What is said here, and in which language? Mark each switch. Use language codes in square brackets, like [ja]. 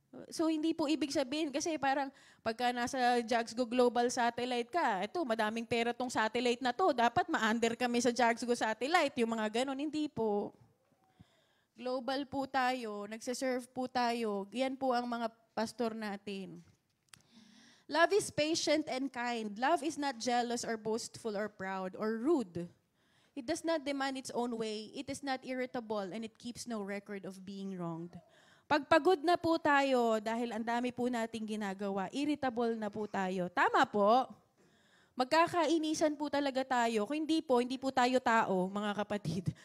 [tl] So, hindi po ibig sabihin, kasi parang pagka nasa Jugsgo Global Satellite ka, madaming pera tong satellite na to, dapat ma-under kami sa Jugsgo Satellite, yung mga ganon. Hindi po. Global po tayo, nagsaserve po tayo. Yan po ang mga pastor natin. [en] Love is patient and kind. Love is not jealous or boastful or proud or rude. It does not demand its own way. It is not irritable and it keeps no record of being wronged. [tl] Pagpagod na po tayo dahil ang dami po nating ginagawa, irritable na po tayo. Tama po. Magkakainisan po talaga tayo. Kung hindi po tayo tao, mga kapatid.